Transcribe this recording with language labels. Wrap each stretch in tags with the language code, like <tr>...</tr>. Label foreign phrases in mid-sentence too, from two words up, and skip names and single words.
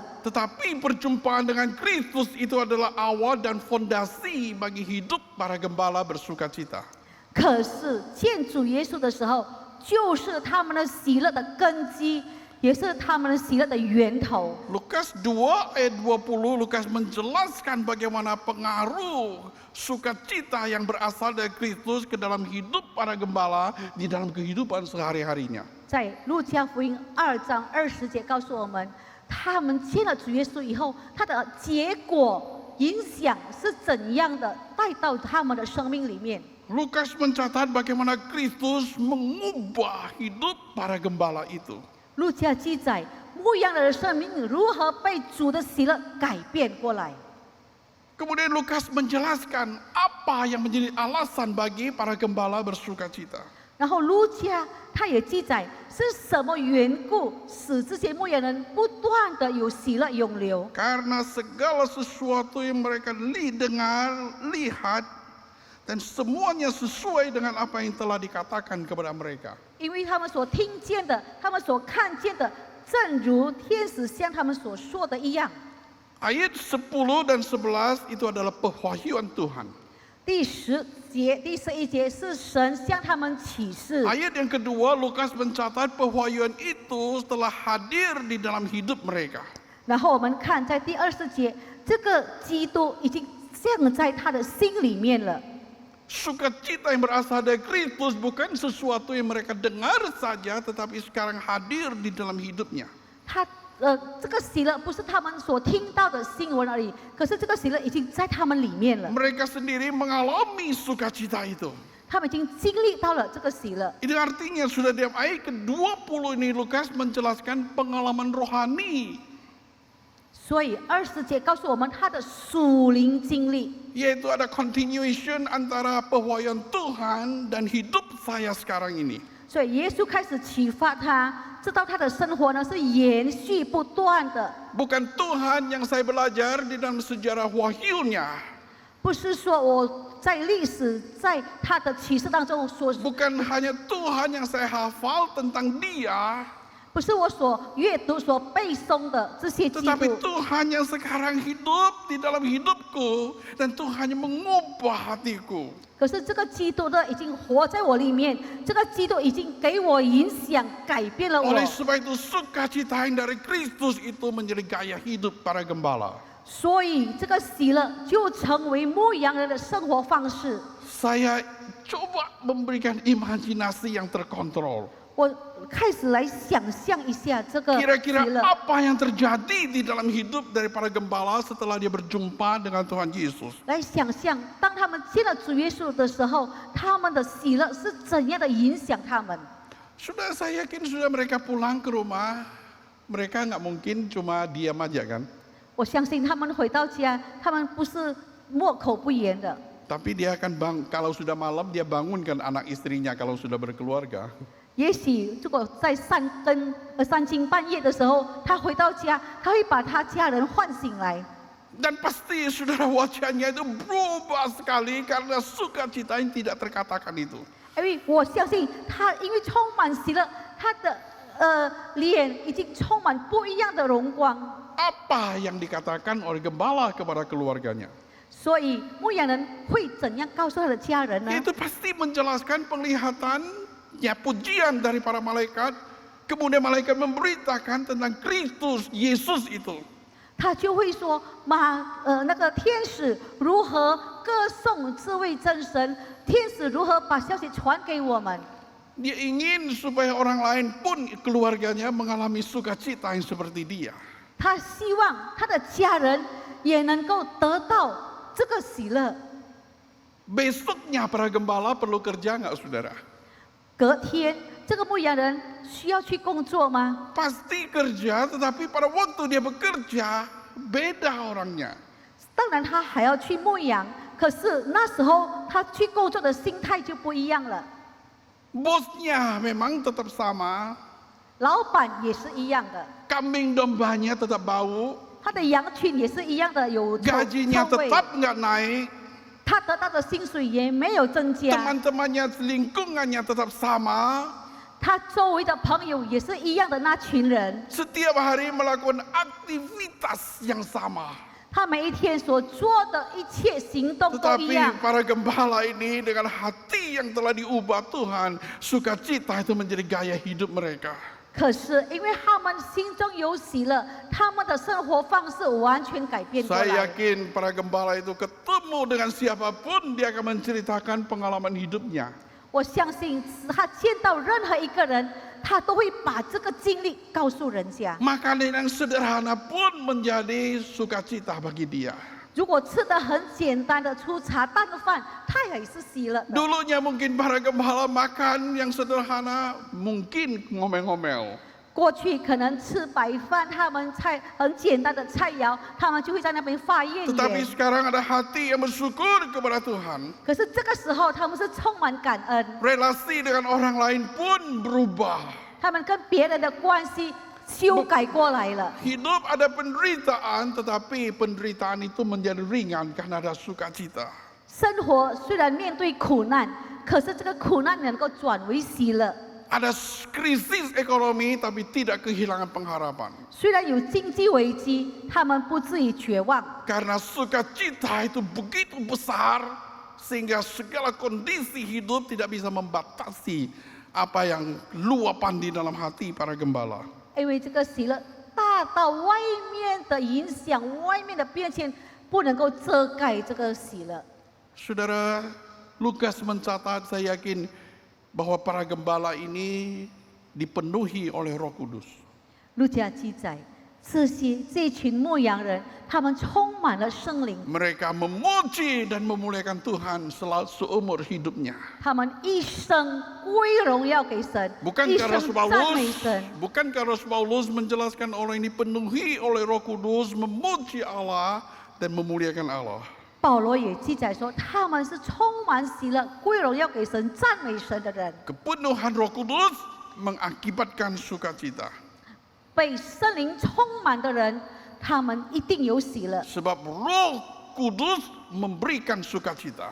<id>Tetapi perjumpaan dengan Kristus itu adalah awal dan fondasi bagi hidup para gembala bersukacita.</id> <zh>可是见主耶稣的时候，就是他们的喜乐的根基，也是他们的喜乐的源头。</zh> <id>Lukas 2 ayat 20, Lukas menjelaskan bagaimana pengaruh sukacita yang berasal dari Kristus ke dalam hidup para gembala di dalam kehidupan sehari-harinya.</id> <zh>在路加福音2章20节告诉我们，他们见了主耶稣以后，他的结果影响是怎样的，带到他们的生命里面。</zh> <id>Lukas mencatat bagaimana Kristus mengubah hidup para gembala itu.</id> <zh>路加记载牧羊人的生命如何被主的喜乐改变过来。</zh> <id>Kemudian Lukas menjelaskan apa yang menjadi alasan bagi para gembala bersukacita.</id> <zh>然后路加他也记载是什么缘故使这些牧羊人不断的有喜乐涌流。</zh> <id>Karena segala sesuatu yang mereka dengar, lihat Dan semuanya sesuai dengan apa yang telah dikatakan kepada mereka.</id> <zh>因为他们所听见的，他们所看见的，正如天使向他们所说的一样。</zh> <id>Ayat 10 dan 11 itu adalah pewahyuan Tuhan.</id> <zh>第10节、第11节是神向他们启示。</zh> <id>Ayat yang kedua, Lukas mencatat pewahyuan itu telah hadir di dalam hidup mereka.</id> <zh>然后我们看在第20节，这个基督已经降在他的心里面了。</zh> <id>Sukacita yang berasal dari Kristus bukan sesuatu yang mereka dengar saja, tetapi sekarang hadir di dalam hidupnya.</id> <zh>这个喜乐不是他们所听到的新闻而已，可是这个喜乐已经在他们里面了。</zh> <id>Mereka sendiri mengalami sukacita itu.</id> <zh>他们已经经历到了这个喜乐。</zh> <id>Ini artinya sudah di ayat ke-20 ini Lukas menjelaskan pengalaman rohani.</id> <zh>所以20节告诉我们他的属灵经历，</zh> <id>Yaitu ada continuation antara pewahyuan Tuhan dan hidup saya sekarang ini.</id> <zh>所以耶稣开始启发他，知道他的生活呢是延续不断的，</zh> <id>Bukan Tuhan yang saya belajar di dalam sejarah wahyunya.</id> <zh>不是说我在历史在他的启示当中所，</zh> <id>Bukan hanya Tuhan yang saya hafal tentang dia.</id> <zh>不是我所阅读所背诵的这些基</zh> <id>Tetapi</id> <zh>督，</zh> <id>Tuhan yang sekarang hidup di dalam hidupku. Dan Tuhan yang mengubah hatiku.</id> <zh>可是这个基督呢已经活在我里面，这个基督已经给我影响，改变了我。</zh> <id>Oleh sebab itu sukacita yang dari Kristus itu menjadi gaya hidup para gembala.</id> <zh>所以这个喜乐就成为牧羊人的生活方式。</zh> <id>Saya coba memberikan imajinasi yang terkontrol.</id> <zh>我开始来想象一下这个喜</zh> <id>Kira-kira</id> <zh>乐。</zh> <id>apa yang terjadi di dalam hidup dari para gembala setelah dia berjumpa dengan Tuhan Yesus.</id> <zh>来想象，当他们见了主耶稣的时候，他们的喜乐是怎样的影响他们。</zh> <id>Sudah saya yakin sudah mereka pulang ke rumah, mereka nggak mungkin cuma diam aja kan.</id> <zh>我相信他们回到家，他们不是默口不言的，</zh> <id>Tapi dia akan kalau sudah malam dia bangunkan anak istrinya kalau sudah berkeluarga.</id> <zh>也许如果在三更半夜的时候，他回到家，他会把他家人唤醒来。</zh> <id>Dan pasti saudara wajahnya itu berubah sekali karena sukacita yang tidak terkatakan itu.</id> <zh>因为我相信他，因为充满喜乐，他的脸已经充满不一样的荣光。</zh> <id>Apa yang dikatakan oleh gembala kepada keluarganya?</id> <zh>所以牧羊人会怎样告诉他的家人呢？</zh> <id>Itu pasti menjelaskan penglihatannya pujian dari para malaikat. Kemudian malaikat memberitakan tentang Kristus Yesus itu.</id> <zh>他就会说那个天使如何歌颂这位真神，天使如何把消息传给我们。</zh> <id>Dia ingin supaya orang lain pun keluarganya mengalami sukacita yang seperti dia.</id> <zh>他希望他的家人也能够得到这个喜乐。</zh> <id>Besoknya para gembala perlu kerja nggak saudara?</id> <zh>隔天，这个牧羊人需要去工作吗？</zh> <id>Pasti kerja, tetapi pada waktu dia bekerja beda orangnya.</id> <zh>当然，他还要去牧羊，可是那时候他去工作的心态就不一样了。</zh> <id>Bosnya memang tetap sama,</id> <zh>老板也是一样的，</zh> <id>kambing dombanya tetap bau,</id> <zh>他的羊群也是一样的有臭</zh> <id>gajinya</id> <zh>臭味，</zh> <id>tetap nggak naik,</id> <zh>他得到的薪水也没有增加，</zh> <id>teman-temannya lingkungannya tetap sama,</id> <zh>他周围的朋友也是一样的那群人，</zh> <id>setiap hari melakukan aktivitas yang sama.</id> <zh>他每一天所做的一切行动都一</zh> <id>Tetapi</id> <zh>样。</zh> <id>para gembala ini dengan hati yang telah diubah Tuhan, sukacita itu menjadi gaya hidup mereka.</id> <zh>可是因为他们心中有喜乐，他们的生活方式完全改变过</zh> <id>Saya</id> <zh>来。</zh> <id>yakin para gembala itu ketemu dengan siapapun dia akan menceritakan pengalaman hidupnya.</id> <zh>我相信他见到任何一个人，他都会把这个经历告诉人家。</zh> <id>Makanan yang sederhana pun menjadi sukacita bagi dia.</id> <zh>如果吃的很简单的粗茶淡饭，他也是喜乐的。</zh> <id>Dulunya mungkin para gembala makan yang sederhana, mungkin ngomel-ngomel.</id> <zh>过去可能吃白饭，他们菜很简单的菜肴，他们就会在那边发怨</zh> <id>Tetapi</id> <zh>言。</zh> <id>sekarang ada hati yang bersyukur kepada Tuhan.</id> <zh>可是这个时候，他们是充满感恩，</zh> <id>Relasi dengan orang lain pun berubah.</id> <zh>他们跟别人的关系修改过来了。</zh> <id>Hidup ada penderitaan, tetapi penderitaan itu menjadi ringan karena ada sukacita.</id> <zh>生活虽然面对苦难，可是这个苦难能够转为喜乐。</zh> <id>Ada krisis ekonomi tapi tidak kehilangan pengharapan.</id> <zh>虽然有经济危机，他们不至于绝望，</zh> <id>Karena sukacita itu begitu besar sehingga segala kondisi hidup tidak bisa membatasi apa yang luapan di dalam hati para gembala.</id> <zh>因为这个喜乐大到外面的影响、外面的变迁，不能够遮盖这个喜乐。</zh> <id>Saudara, Lukas mencatat, saya yakin bahwa para gembala ini dipenuhi oleh Roh Kudus.</id> <zh>路加记载，这群牧羊人，他们充满了圣灵，</zh> <id>Mereka memuji dan memuliakan Tuhan seumur hidupnya.</id> <zh>他们一生归荣耀给神，</zh> <id>Bukan</id> <zh>一</zh> <id>karena</id> <zh>生赞美神。</zh> <id>Paulus menjelaskan orang ini penuhi oleh Roh Kudus, memuji Allah dan memuliakan Allah.</id> <zh>保罗也记载说，他们是充满喜乐、归荣耀给神、赞美神的人。</zh> <id>Kepenuhan Roh Kudus mengakibatkan sukacita.</id> <zh>被圣灵充满的人，他们一定有喜乐，</zh> <id>Sebab Roh Kudus memberikan sukacita.</id>